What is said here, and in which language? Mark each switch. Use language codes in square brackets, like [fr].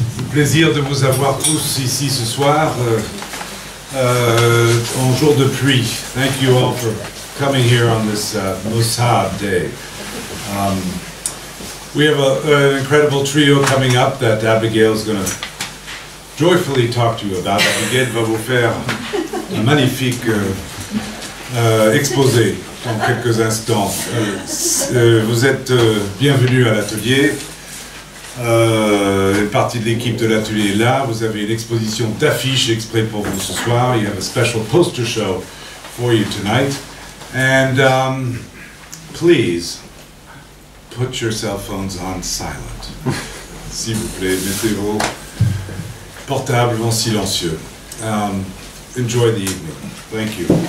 [fr] Plaisir de vous avoir tous ici ce soir en jour de pluie. [en] Thank you all for coming here on this Mossad day. We have an incredible trio coming up that Abigail is going to joyfully talk to you about. [fr] Abigail va vous faire un magnifique exposé dans quelques instants. Vous êtes bienvenus à l'atelier. Une partie de l'équipe de l'atelier est là. Vous avez une exposition d'affiches exprès pour vous ce soir. [en] You have a special poster show for you tonight. And please put your cell phones on silent. [fr] S'il vous plaît, mettez vos portables en silencieux. [en] Enjoy the evening. Thank you.